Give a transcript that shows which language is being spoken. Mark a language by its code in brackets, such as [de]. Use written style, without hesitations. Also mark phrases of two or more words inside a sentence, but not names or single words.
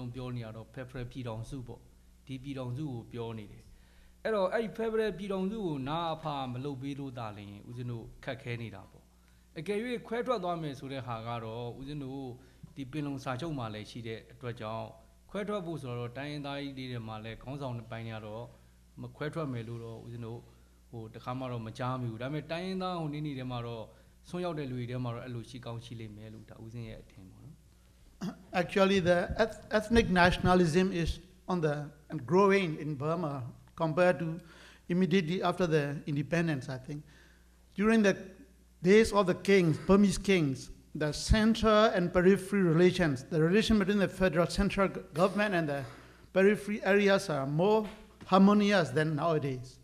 [my] လုံးပြောနေတာတော့ဖက်ဖရယ်ပြည်တော်စုပေါ့ဒီပြည်တော်စုကိုပြောနေတယ်အဲ့တော့အဲ့ဒီဖက်ဖရယ်ပြည်တော်စုကိုနာအဖမလုပ်ပေးလို့တာလင်ဦးဇင်းတို့ခက်ခဲနေတာပေါ့အကယ်၍ခွဲထွက်သွားမယ်ဆိုတဲ့ဟာကတော့ဦးဇင်းတို့ဒီပင်လုံစာချုပ်မှာလည်းရှိတဲ့အတွက်ကြောင့်ခွဲထွက်ဖို့ဆိုတော့တိုင်းရင်းသားတွေထဲမှာလည်းခေါင်းဆောင်ပိုင်းတွေကတော့မခွဲထွက်မယ်လို့တော့ဦးဇင်းတို့တခါမှတော့မကြားမိဘူးဒါပေမဲ့တိုင်းရင်းသားနေထဲမှာတော့ဆွမ်းရောက်တဲ့လူတွေထဲမှာတော့အဲ့လိုရှိကောင်းရှိလိမ့်မယ်လို့ဒါဦးဇင်းရဲ့အထင်ပေါ့နော် [en] Actually, the ethnic nationalism is on the and growing in Burma compared to immediately after the independence, I think. During the days of the kings, Burmese kings, the center and periphery relations, the relation between the federal central government and the periphery areas are more harmonious than nowadays.